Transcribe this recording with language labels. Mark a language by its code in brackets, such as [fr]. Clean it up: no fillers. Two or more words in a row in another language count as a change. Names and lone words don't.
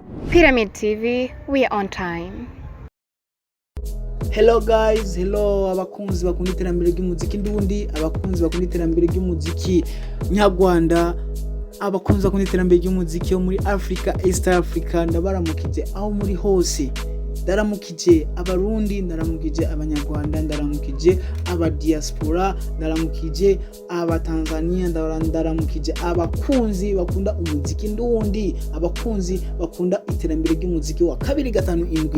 [en] Pyramid TV, we are on time. Hello guys, hello [rn] abakunzi bakunda iterambere ry'umuziki ndundi, abakunzi bakunda iterambere ry'umuziki nyarwanda, abakunzi bakunda iterambere ry'umuziki yo muri Africa, East Africa, ndabaramukije aho muri hose. Ndaramukije abarundi, ndaramukije abanyarwanda, ndaramukije aba diaspora, ndaramukije aba Tanzania, ndaramukije abakunzi bakunda umuziki ndundi, abakunzi bakunda iterambere ry'umuziki wa 257.